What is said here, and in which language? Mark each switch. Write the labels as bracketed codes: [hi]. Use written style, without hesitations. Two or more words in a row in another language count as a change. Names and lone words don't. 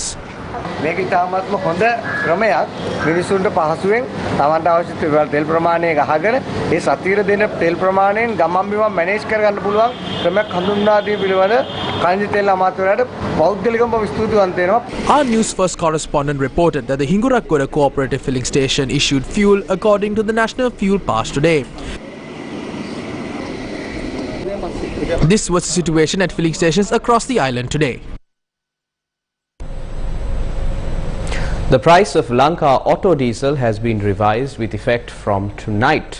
[si] මේක ඉතාමත්ම හොඳ ක්‍රමයක් මිනිසුන්ට පහසුවෙන් තමන්ට අවශ්‍ය තෙල් ප්‍රමාණය ගහගෙන ඒ සතියේ දෙන තෙල් ප්‍රමාණයෙන් ගමන් බිමන් මැනේජ් කරගන්න පුළුවන් ක්‍රමයක් හඳුන්වා දීම පිළිබඳ කනිජ තෙල් අමාත්‍යවරයාට පෞද්ගලිකවම ස්තුතිවන්ත වෙනවා. [en] Our Newsfirst correspondent reported that the Hingurakkoda Cooperative Filling Station issued fuel according to the National Fuel Pass today. This was the situation at filling stations across the island today. The price of Lanka auto diesel has been revised with effect from tonight.